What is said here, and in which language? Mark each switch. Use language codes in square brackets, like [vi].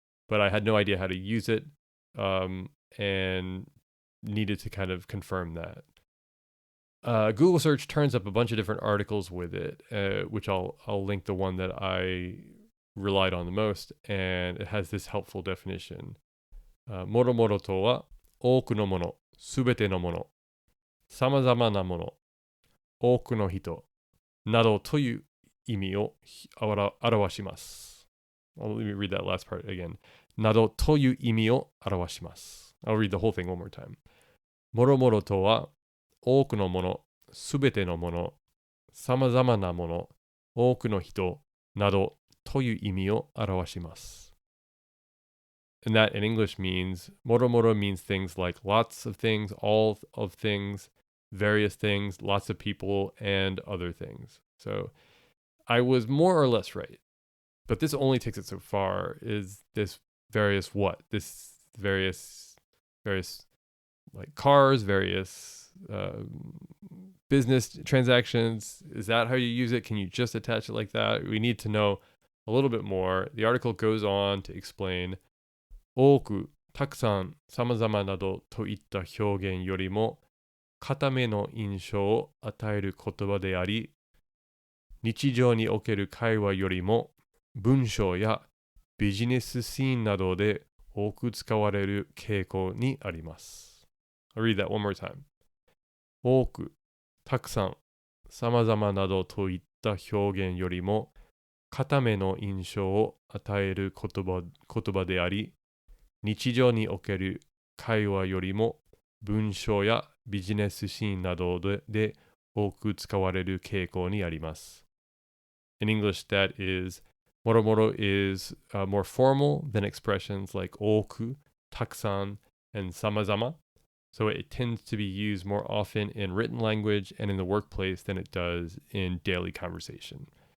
[en] but I had no idea how to use it, and needed to kind of confirm that. Google search turns up a bunch of different articles with it, which I'll link the one that I relied on the most, and it has this helpful definition. [ja] もろもろとは多くのもの、すべてのもの、さまざまなもの、多くの人などという意味を表します。 [en] Let me read that last part again. [ja] などという意味を表します。 [en] I'll read the whole thing one more time. [ja] もろもろとは多くのもの、すべてのもの、さまざまなもの、多くの人などという意味を表します。 [en] And that in English means, moro means things like lots of things, all of things, various things, lots of people, and other things. So I was more or less right. But this only takes it so far. Is this various what? This various like cars, various business transactions. Is that how you use it? Can you just attach it like that? We need to know a little bit more. The article goes on to explain [ja] 多く、たくさん、さまざまなどといった表現よりも固めの印象を与える言葉であり、日常における会話よりも文章やビジネスシーンなどで多く使われる傾向にあります。 [en] I'll read that one more time. [ja] 多く、たくさん、さまざまなどといった表現よりも固めの印象を与える言葉であり、日常における会話よりも文章やビジネスシーンなどで多く使われる傾向にあります。 [en] In English, that is, moro is more formal than expressions like [ja] 多く、たくさん, [en] and [ja] さまざま. [en] So it tends to be used more often in written language and in the workplace than it does in daily conversation.